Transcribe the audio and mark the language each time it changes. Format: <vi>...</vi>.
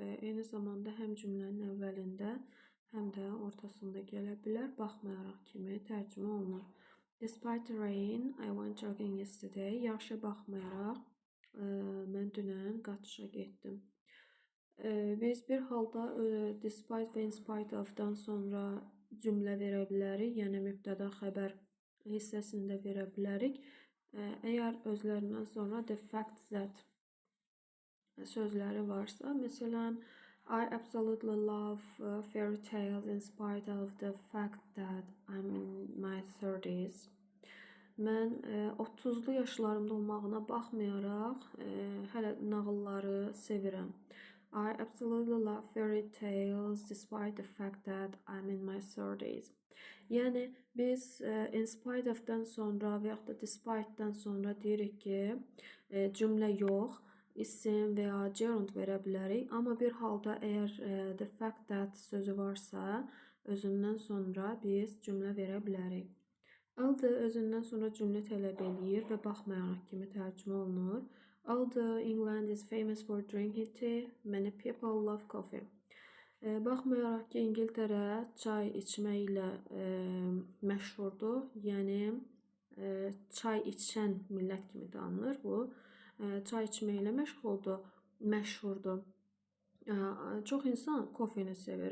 <az>Eyni zamanda həm cümlənin əvvəlində, həm də ortasında gələ bilər. Baxmayaraq kimi tərcümə olunur.</az> <en>Despite the rain, I went jogging yesterday.</en> <az>Yağışa baxmayaraq mən dünən qaçışa getdim. Biz bir halda despite və in spite of-dan sonra cümlə verə bilərik, yəni mübtəda xəbər hissəsini də verə bilərik. Əgər özlərindən sonra the fact that sözləri varsa, məsələn,</az> <en>I absolutely love fairy tales in spite of the fact that I'm in my 30s.</en> <az>Mən 30'lu yaşlarımda olmağına baxmayaraq hələ nağılları sevirəm.</az> <en>I absolutely love fairy tales despite the fact that I'm in my 30s.</en> <az>Yəni biz in spite of-dan sonra və yaxud da despite-dan sonra deyirik ki, cümlə yox, isim və ya gerund verə bilərik. Amma bir halda əgər the fact that sözü varsa, özündən sonra biz cümlə verə bilərik. Although özündən sonra cümlə tələb eləyir və baxmayaraq kimi tərcümə olunur.</az> <en>Although England is famous for drinking tea, many people love coffee.</en> <az>Baxmayaraq ki, İngiltərə çay içməklə məşhurdur, yəni çay içən millət kimi tanınır bu. Çay içməklə məşhurdur. Çox insan kofeni sevir.</az>